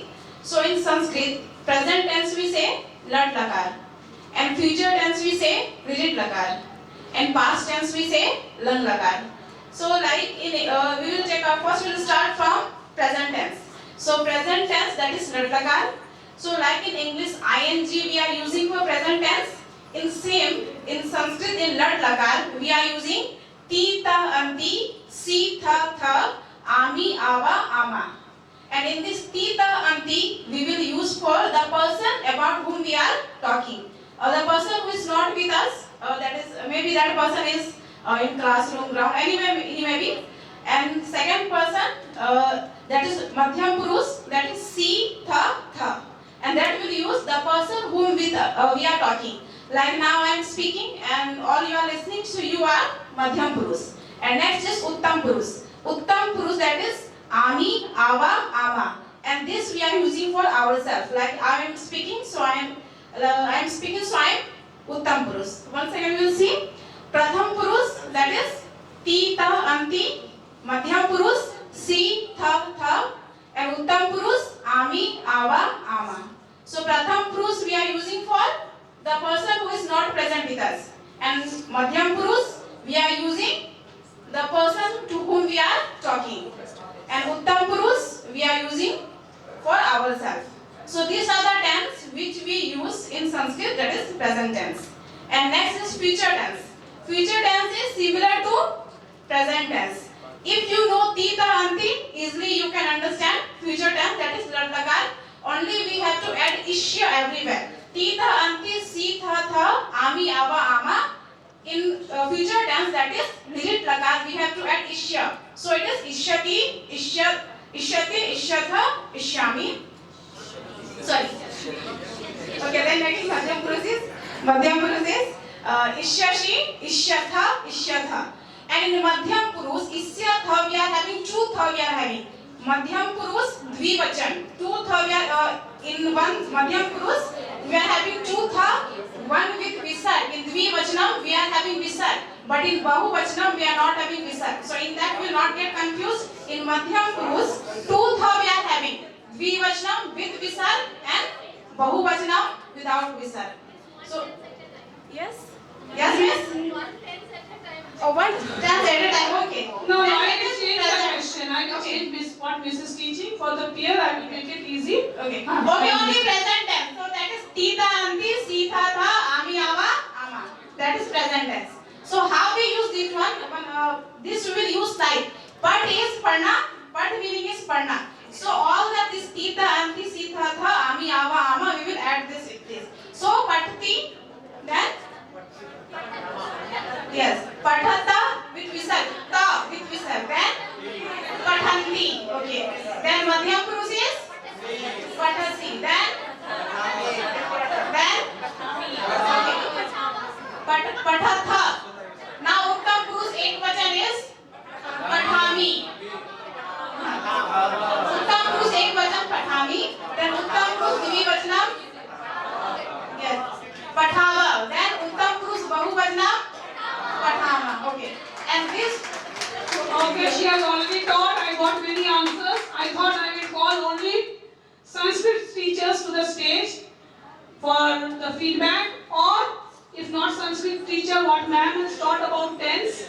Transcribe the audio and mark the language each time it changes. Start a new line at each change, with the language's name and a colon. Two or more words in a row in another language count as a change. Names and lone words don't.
English: So in Sanskrit, present tense we say
Sanskrit: lat lakar,
English: and future tense we say
Sanskrit: rigid lakar,
English: and past tense we say
Sanskrit: lang lakar.
English: So like in we will take our first. We will start from present tense. So present tense, that is
Sanskrit: lat lakar.
English: So like in English, ing we are using for present tense. In Sanskrit, in
Sanskrit: lat lakar
English: we are using
Sanskrit: ti ta anti, si tha tha, ami ava ama.
English: And in this
Sanskrit: ti ta anti
English: we will use for the person about whom we are talking, or the person who is not with us. That is maybe that person is in classroom, ground, anywhere he may be. And second person, that is
Sanskrit: madhyam purush,
English: that is
Sanskrit: si tha tha,
English: and that will use the person whom we are talking. Like now I am speaking and all you are listening, so you are
Sanskrit: madhyam purush.
English: And next is
Sanskrit: uttam purush. Uttam purush,
English: that is
Sanskrit: ami, ava, ama.
English: And this we are using for ourselves. Like I am speaking, so I am speaking, so I am
Sanskrit: uttam purush.
English: Once again we will see.
Sanskrit: Pratham purush,
English: that is
Sanskrit: ti ta anti, madhyam purush si tha tha,
English: and uttam purush ami, ava, ama. So
Sanskrit: pratham purush
English: we are using for the person who is not present with us, and
Sanskrit: madhyam purush
English: we are using the person to whom we are talking, and
Sanskrit: uttam purush
English: we are using for ourselves. So these are the tense which we use in Sanskrit, that is present tense. And next is future tense. Future tense is similar to present tense. If you know
Sanskrit: ti ta anti,
English: easily you can understand future tense, that is
Sanskrit: lat lakar.
English: Only we have to add ishya everywhere. Ti ta anti, si tha tha, ami ava ama. In future tense, that is
Sanskrit: rigid lakar,
English: we have to add ishya. So it is
Sanskrit: ishyati, ishyati, ishyatha, ishyami.
English: Sorry. Okay, then next
Sanskrit: madhyam purush
English: is
Sanskrit: ishyashi, ishyatha, ishyatha.
English: And in
Sanskrit: madhyam purush,
English: isyatha we are having two tha we are having.
Sanskrit: Madhyam purush dvivachan.
English: Two tha we are in one
Sanskrit: madhyam purush
English: we are having two tha, one with visarg. In dvivachanam we are having visarg, but in bahuvachanam we are not having visarg. So in that we will not get confused. In
Sanskrit: madhyam purush
English: two tha we are having. Dvivachanam with visarg and bahuvachanam without visarg. So yes. Yes, miss? Oh, one tense at a time, okay. No, I will change the question. I will change what Miss is teaching. For the peer, I will make it easy. Okay. Okay, only present tense. So that is
Sanskrit: ti ta anti, si tha tha, ami ava, ama.
English: That is present tense. So how we use this one? This we will use like pat is padna, pat meaning is padna. So all that this
Sanskrit: ti ta anti, si tha tha, ami ava, ama,
English: we will add this with this. So patati, then yes, pathata with visarg, ta with visarg, then pathanti, okay. Then
Sanskrit: madhyam purush
English: is pathasi, then okay, pathatha. Now
Sanskrit: uttam purush ekvachan
English: is pathami.
Sanskrit: Uttam purush ekvachan pathami,
English: then
Sanskrit: uttam purush dvivachanam,
English: yes, pathava, then
Sanskrit: uttam purush bahuvachanam, pathama.
English: Okay, and this. Okay, she has already taught. I got many answers. I thought I will call only Sanskrit teachers to the stage for the feedback, or if not Sanskrit teacher, what ma'am has taught about tense.